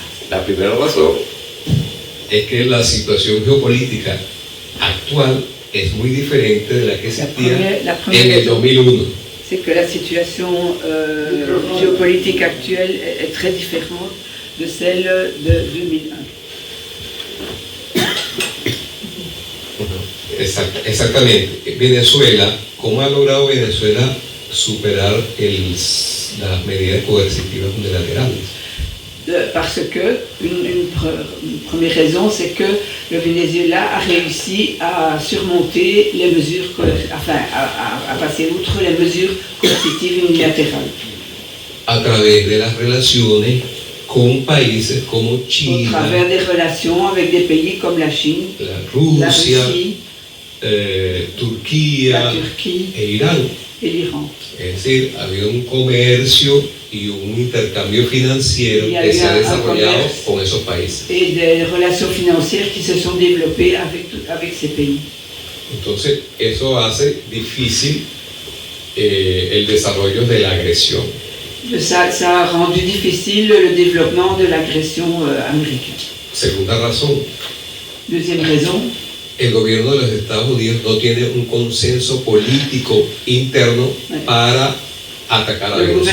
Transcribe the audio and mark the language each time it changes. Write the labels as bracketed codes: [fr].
[es] La primera razón es que la situación geopolítica actual es muy diferente de la que existía en el 2001. [fr] C'est que la situation géopolitique actuelle est très différente de celle de 2001. [es] Exactamente. Venezuela, ¿cómo ha logrado Venezuela superar las medidas coercitivas unilaterales? [fr] Parce que une première raison, c'est que le Venezuela a réussi à surmonter les mesures, à passer outre les mesures coercitives unilatérales. [es] A través de las relaciones con países como China, [fr] au travers des relations avec des pays comme la Chine, la Russie, Turquía, la Turquie [es] e Irán. [fr] Et l'Iran. [es] Es decir, había un comercio y un intercambio financiero que se ha desarrollado con esos países. [fr] Et des relations financières qui se sont développées avec ces pays. [es] Entonces, eso hace difícil el desarrollo de la agresión. [fr] Ça a rendu difficile le développement de l'agression américaine. [es] Segunda razón. [fr] Deuxième raison. [es] El gobierno de los Estados Unidos no tiene un consenso político interno para atacar a Venezuela.